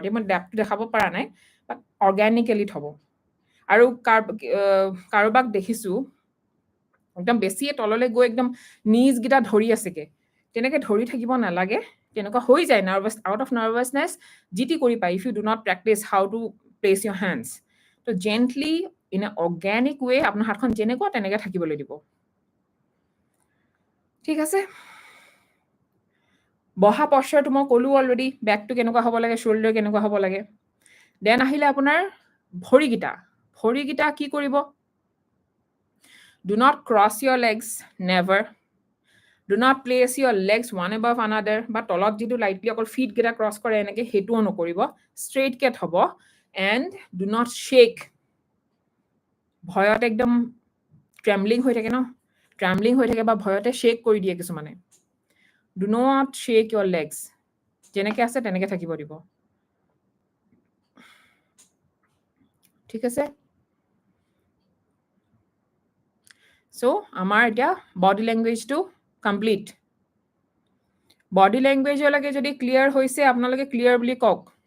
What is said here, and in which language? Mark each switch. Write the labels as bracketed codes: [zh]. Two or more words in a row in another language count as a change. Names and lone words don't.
[as] মই লেপটো দেখাব পৰা নাই, বাট অৰ্গেনিকেলি থ'ব। আৰু কাৰোবাক দেখিছোঁ একদম বেছিয়ে তললৈ গৈ একদম নিজকেইটা ধৰি আছেগৈ, তেনেকৈ ধৰি থাকিব নালাগে। তেনেকুৱা হৈ যায় নাৰ্ভাছ, [en] out of nervousness [as] যি টি কৰি পায় [en] if you do not practice how to place your hands. [as] ত' [en] gently in a organic way [as] আপোনাৰ হাতখন যেনেকুৱা তেনেকৈ থাকিবলৈ দিব। ঠিক আছে? বহা পশ্চাৰটো মই ক'লোঁ অলৰেডি, বেকটো কেনেকুৱা হ'ব লাগে, শ্বল্ডাৰ কেনেকুৱা হ'ব লাগে। দেন আহিলে আপোনাৰ ভৰিকেইটা কি কৰিব? [en] Do not cross your legs, never. Do not place your legs one above another. [as] বা তলত যিটো লাইটলি অকল ফিটকেইটা ক্ৰছ কৰে এনেকৈ, সেইটোও নকৰিব। ষ্ট্ৰেইটকৈ থ'ব [en] and do not shake. [as] ভয়ত একদম ট্ৰেম্বলিং হৈ থাকে ন, ট্ৰেম্বলিং হৈ থাকে বা ভয়তে শ্বেক কৰি দিয়ে কিছুমানে। [en] Do not shake your legs. [as] যেনেকৈ আছে তেনেকৈ থাকিব দিব। ঠিক আছে? চ' আমাৰ এতিয়া [en] body languageটো [as] কমপ্লিট। [en] body languageলৈকে [as] যদি ক্লিয়াৰ হৈছে আপোনালোকে ক্লিয়াৰ বুলি কওক।